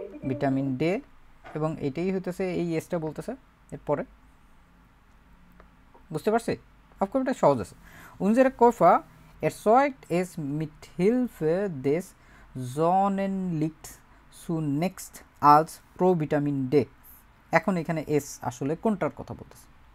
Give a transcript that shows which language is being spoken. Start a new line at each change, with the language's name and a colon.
Bangla: Vitamin day, এবং এটাই হইতেছে এই এসটা বলতেছে এরপরে। বুঝতে পারছি? আপনার এটা সহজ আছে।
German: Unsere Körper erzeugt es mit Hilfe des Sonnenlichts zunächst als Provitamin D।
Bangla: এখন এখানে এস আসলে কোনটার কথা বলতেছে?